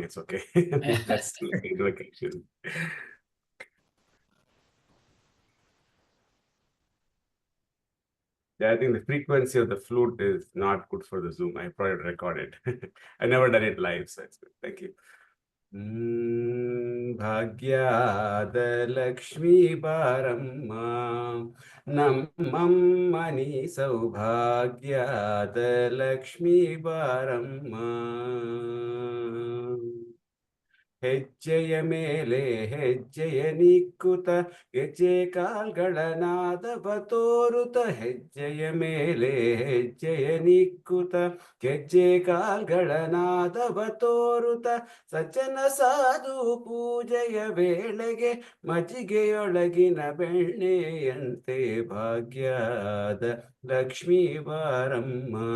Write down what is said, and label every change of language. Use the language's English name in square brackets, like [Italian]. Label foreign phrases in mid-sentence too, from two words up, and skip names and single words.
[English] It's okay. That's the occasion. Yeah, I think the frequency of the flute is not good for the Zoom. I probably record it. I never done it live, so it's good. Thank you. [Kannada] ಭಾಗ್ಯದ ಲಕ್ಷ್ಮೀ ಬಾರಮ್ಮ ನಮ್ಮಮ್ಮ ಸೌಭಾಗ್ಯದ ಲಕ್ಷ್ಮೀ ಬಾರಮ್ಮ ಹೆಜ್ಜೆಯ ಮೇಲೆ ಹೆಜ್ಜೆಯ ನಿಕ್ಕುತ ಗೆಜ್ಜೆ ಕಾಲ್ಗಳ ನಾದವ ತೋರುತ ಹೆಜ್ಜೆಯ ಮೇಲೆ ಹೆಜ್ಜೆಯ ನಿಕ್ಕುತ ಗೆಜ್ಜೆ ಕಾಲ್ಗಳ ನಾದವ ತೋರುತ ಸಜ್ಜನ ಸಾಧು ಪೂಜೆಯ ವೇಳೆಗೆ ಮಜ್ಜಿಗೆಯೊಳಗಿನ ಬೆಣ್ಣೆಯಂತೆ ಭಾಗ್ಯದ ಲಕ್ಷ್ಮೀ ಬಾರಮ್ಮ